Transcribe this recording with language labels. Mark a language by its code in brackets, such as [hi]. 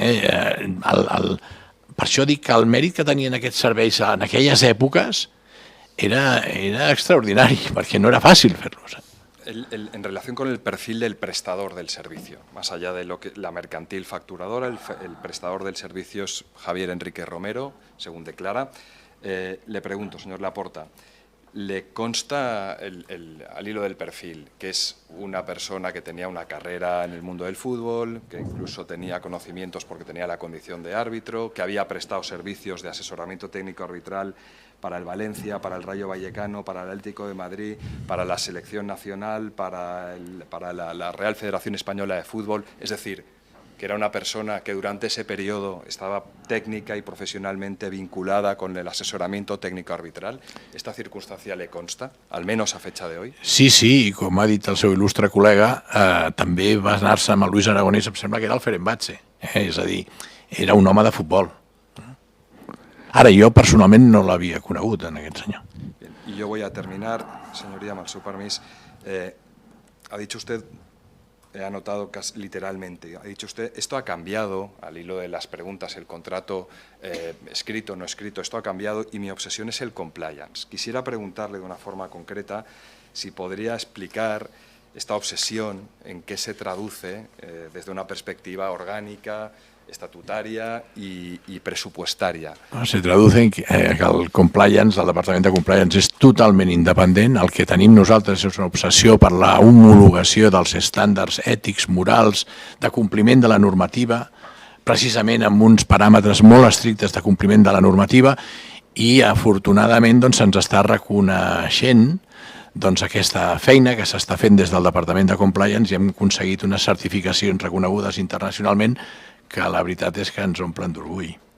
[ca] Per això dic que el mèrit que tenien aquests serveis en aquelles èpoques era extraordinari, perquè no era fàcil fer-los. [es] En relación con el perfil del prestador del servicio, más allá de la mercantil facturadora, el prestador del servicio es Javier Enrique Romero, según declara. Le pregunto, señor Laporta, ¿le consta al hilo del perfil que es una persona que tenía una carrera en el mundo del fútbol, que incluso tenía conocimientos porque tenía la condición de árbitro, que había prestado servicios de asesoramiento técnico arbitral para el Valencia, para el Rayo Vallecano, para el Atlético de Madrid, para la Selección Nacional, para la Real Federación Española de Fútbol. Es decir, que era una persona que durante ese periodo estaba técnica y profesionalmente vinculada con el asesoramiento técnico arbitral. ¿Esta circunstancia le consta, al menos a fecha de hoy? [ca] Sí, sí, i com ha dit el seu il·lustre col·lega, també va anar-se amb el Luis Aragonès, em sembla que era el Fenerbahçe, és a dir, era un home de futbol. Ara, jo personalment no l'havia conegut, en aquest senyor. [es] Bien, y yo voy a terminar, señoría, [ca] amb el seu permís. [es] Ha dicho usted, he anotado casi literalmente, ha dicho usted, esto ha cambiado, al hilo de las preguntas, el contrato escrito, no escrito, esto ha cambiado y mi obsesión es el compliance. Quisiera preguntarle de una forma concreta si podría explicar esta obsesión, en qué se traduce desde una perspectiva orgánica, estatutaria y presupuestaria. Se traduce en que [ca] el compliance, el Departament de Compliance és totalment independent. El que tenim nosaltres és una obsessió per la homologació dels estàndards ètics, morals, de compliment de la normativa, precisament amb uns paràmetres molt estrictes de compliment de la normativa i afortunadament se'ns està reconeixent aquesta feina que s'està fent des del Departament de Compliance i hem aconseguit unes certificacions reconegudes internacionalment que la veritat és que ens omplen d'orgull.